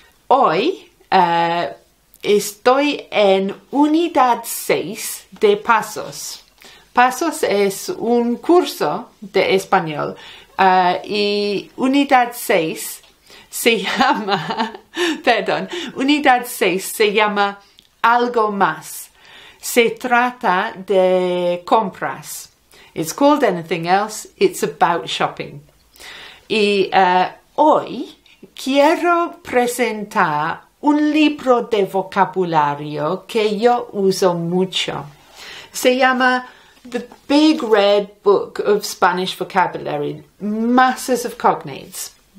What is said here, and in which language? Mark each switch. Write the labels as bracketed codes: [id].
[es] Hoy estoy en Unidad 6 de Pasos. Pasos es un curso de español y Unidad 6 se llama, Unidad 6 se llama algo más. Se trata de compras. [en] It's called anything else, it's about shopping. [es] Y hoy quiero presentar un libro de vocabulario que yo uso mucho. Se llama The Big Red Book of Spanish Vocabulary, Masses of Cognates.